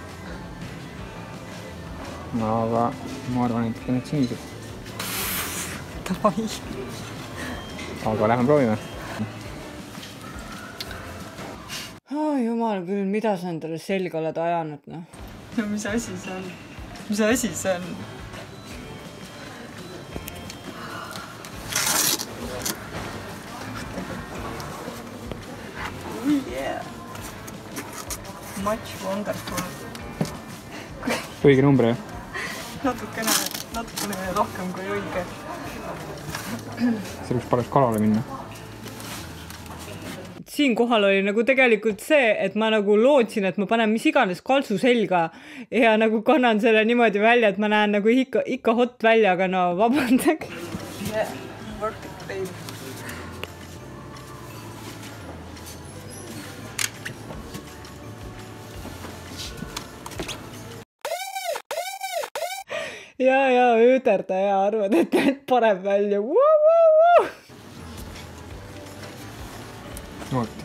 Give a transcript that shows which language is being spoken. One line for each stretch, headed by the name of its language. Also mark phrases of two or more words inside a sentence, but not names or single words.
Estonian: Aga ma arvan, et need sinised. Davai. Aga lähme proovime. Jumal küll, mida sa endale selga oled ajanud, noh? No mis asi see on? Mis asi see on? Yeah.
English: Much wonderful.
Estonian: Õige number, jah? Natukene rohkem kui õige. See võiks pareks kalale minna. Siinkohal oli nagu tegelikult see, et ma nagu lootsin, et ma panen mis iganes kalsu selga ja nagu kannan selle niimoodi välja, et ma näen nagu ikka hot välja, aga no vabandage.
English: Yeah, work it, babe.
Estonian: Ja ööderda ja arvad, et need parem välja. Oota.